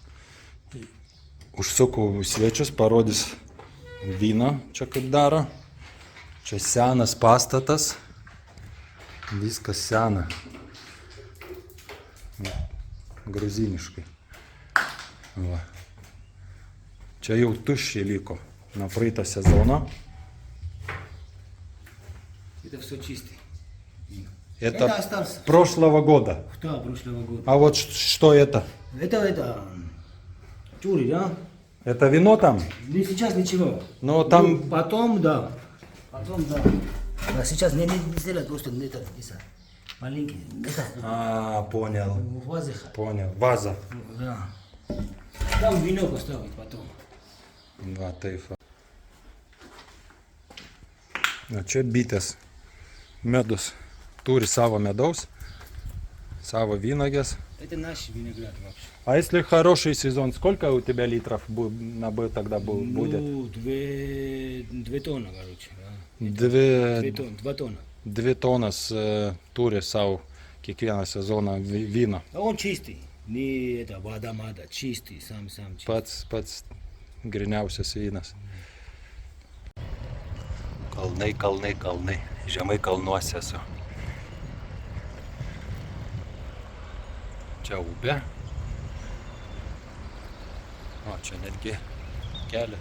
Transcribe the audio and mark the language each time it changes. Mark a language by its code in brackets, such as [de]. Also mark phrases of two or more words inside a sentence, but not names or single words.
[lt] Užsukau į svečius, parodys vyną čia kaip daro. Čia senas pastatas. Viskas sena. Gruziniškai. Va. Čia jau tuščiai liko на praeitą sezoną. [ru] Это все чистый. Это остался. прошлого года. Да, прошлого года. А вот что это? Это чури, да? Это вино там? Не сейчас ничего. Но там... Ну, потом, да. Потом, да. А сейчас не сделать просто это, маленький. Это. Понял. В вазе. Понял. Ваза. Да. Там вино поставить потом. [lt] Va, taip. O čia bitės. Medus. Turi savo medaus, savo виноград. [ru] Это наш виноград вообще. А если хороший сезон, сколько у тебя литров тогда будет? Ну, 2 тонны, короче. Да. 2 тонны. [lt] 2 тонны turi savo kiekvieną sezoną vyno. [ru] А он чистый. Не это вода-мада, чистый, сам чистый. [lt] Pats griniausias vynas. Kalnai, kalnai, kalnai. Žemai kalnuose esu. Čia upė. O, čia netgi kelias.